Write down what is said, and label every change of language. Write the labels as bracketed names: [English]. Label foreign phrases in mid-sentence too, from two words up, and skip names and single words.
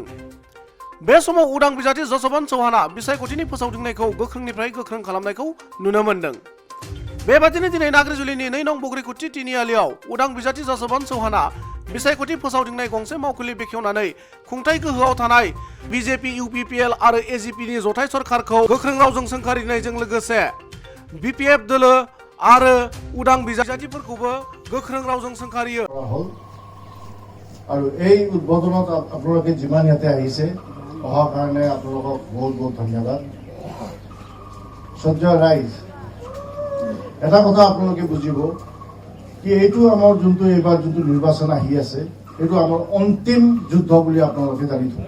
[Bodo] बे समाव उदां बिजाथि जसबन्त चौहाना बिसायख'थिनि फोसावदिंनायखौ गोख्रोंनिफ्राय गोख्रों खालामनायखौ नुनो मोन्दों। बेबादिनो दिनै नाग्रिजुलिनि 2 नं बग्रिकुटि तिनिआलियाव उदां बिजाथि जसबन्त चौहाना बिसायख'थि फोसावदिंनाय गंसे मावखुलि बेखेवनानै खुंथाय गोहोआव थानाय बिजेपि इउपिपिएल आरो एजिपिनि जथाय सरकारखौ गोख्रों रावजों सोंखारिनायजों लोगोसे বিপিএফ দলো आरो उदां बिजाथिफोरखौबो गोख्रों रावजों सोंखारियो। [Assamese] আৰু এই উদ্বোধনত আপোনালোকে যিমান ইয়াতে আহিছে অহাৰ কাৰণে আপোনালোকক বহুত বহুত ধন্যবাদ। সহ্য ৰাইজ এটা কথা আপোনালোকে বুজিব কি এইটো আমাৰ যোনটো এইবাৰ যোনটো নিৰ্বাচন আহি আছে এইটো আমাৰ অন্তিম যুদ্ধ বুলি আপোনালোকে জানি থওক।